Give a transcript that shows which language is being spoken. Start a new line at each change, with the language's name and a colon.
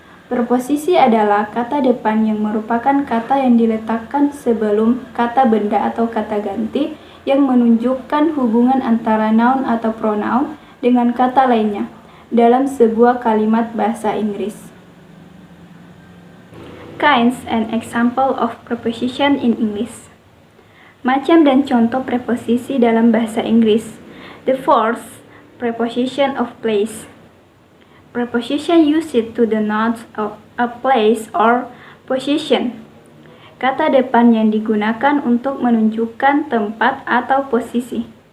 Indonesian: Preposisi adalah kata depan yang merupakan kata yang diletakkan sebelum kata benda atau kata ganti yang menunjukkan hubungan antara noun atau pronoun dengan kata lainnya dalam sebuah kalimat bahasa Inggris.
English: Kinds and example of preposition in English.
Indonesian: Macam dan contoh preposisi dalam bahasa Inggris.
English: The first, preposition of place. Preposition used to denote a place or position.
Indonesian: Kata depan yang digunakan untuk menunjukkan tempat atau posisi.